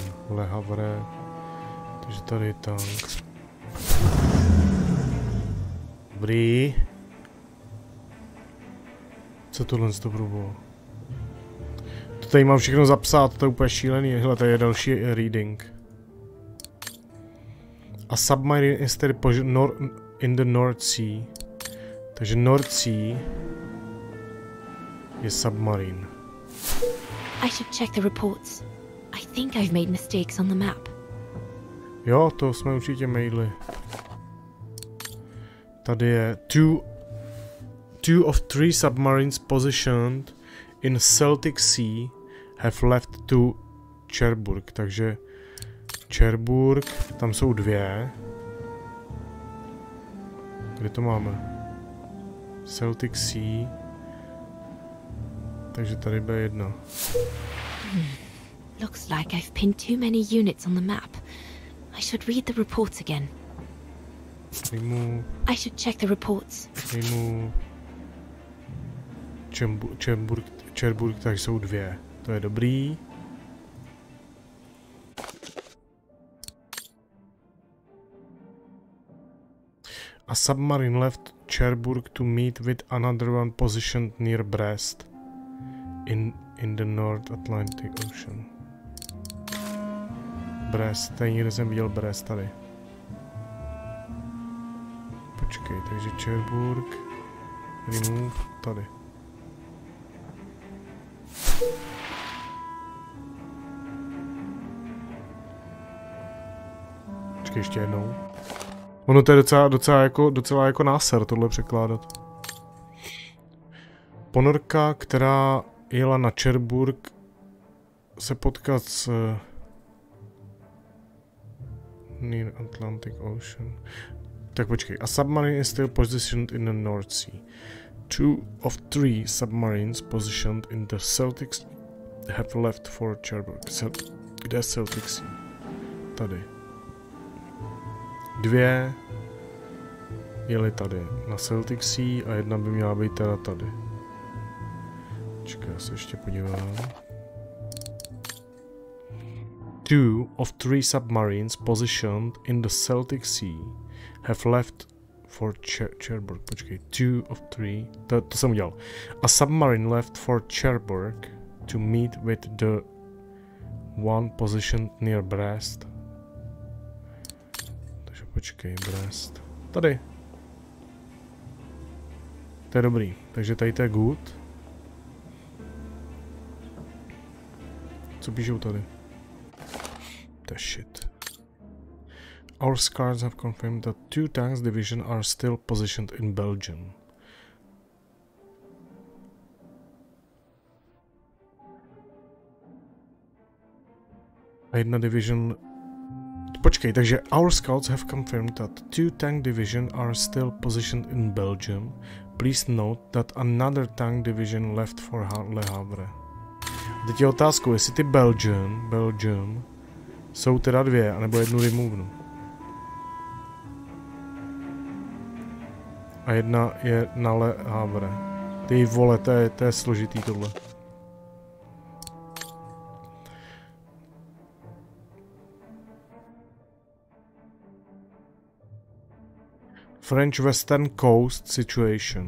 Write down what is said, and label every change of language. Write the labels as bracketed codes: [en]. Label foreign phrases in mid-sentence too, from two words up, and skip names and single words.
[cs] Le Havre. Takže tady je tank. Dobrý. Co tohle z toho bylo? To tady mám všechno zapsat, to je úplně šílený. Hele, tady je další reading. [en] A submarine is tedy in the North Sea. [cs] Takže North Sea je submarine. [en] I should check the reports. I think I've made mistakes on the map. [cs] Jo, to jsme určitě maili. Tady je [en] two of three submarines positioned in Celtic Sea have left to Cherbourg, [cs] takže Cherbourg, tam jsou 2. Kde to máme? Celtic Sea. Takže tady bude 1. [en] Looks like I've pinned too many units on the map. I should read the reports again. Remove. I should check the reports. Remove. [cs] Cherbourg, takže jsou 2. To je dobrý. [en] A submarine left Cherbourg to meet with another one positioned near Brest in the North Atlantic Ocean. [cs] Brest, tady nikde jsem viděl Brest tady. Počkej, takže Cherbourg, remove, tady. Počkej, ještě jednou. Ono to je docela jako náser tohle překládat. Ponorka, která jela na Cherbourg, se potkat s near Atlantic Ocean. Tak počkej. [en] A submarine is still positioned in the North Sea. 2 of 3 submarines positioned in the Celtic Sea have left for Cherbourg. [cs] Kde je Celtic Sea? Tady. 2 jeli tady na Celtic Sea a 1 by měla být teda tady. Čekaj, já se ještě podívám. [en] 2 of 3 submarines positioned in the Celtic Sea have left for Cherbourg. [cs] Počkej, 2 of 3. To jsem udělal. [en] A submarine left for Cherbourg to meet with the one positioned near Brest. [cs] Takže počkej, Brest. Tady. To je dobrý. Takže tady to je good. Co píšou tady? To je shit. [en] Our scars have confirmed that 2 tanks division are still positioned in Belgium. [cs] A 1 division... Počkej, takže [en] our scouts have confirmed that 2 tank division are still positioned in Belgium. Please note that another tank division left for Le Havre. [cs] Teď je otázkou, jestli ty Belgium jsou teda 2, anebo 1 removenu. A 1 je na Le Havre. Ty vole, to je složitý tohle. [en] French Western Coast situation.